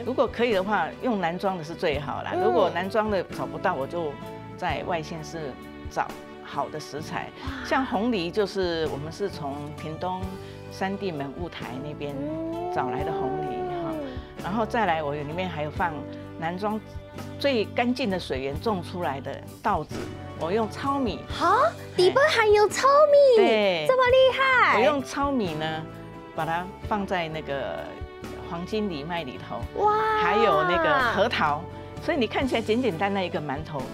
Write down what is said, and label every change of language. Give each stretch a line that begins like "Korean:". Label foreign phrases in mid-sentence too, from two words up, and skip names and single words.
Chinese: 如果可以的話，用南莊的是最好啦。如果南莊的找不到，我就在外縣市找好的食材。像紅藜就是我們是從屏東三地門霧台那邊找來的紅藜哈。然後再來，我裡面還有放南莊最乾淨的水源種出來的稻子， 我用糙米。好，底部还有糙米，对，这么厉害。我用糙米呢，把它放在那个黄金藜麦里头，哇，还有那个核桃，所以你看起来简简单单一个馒头。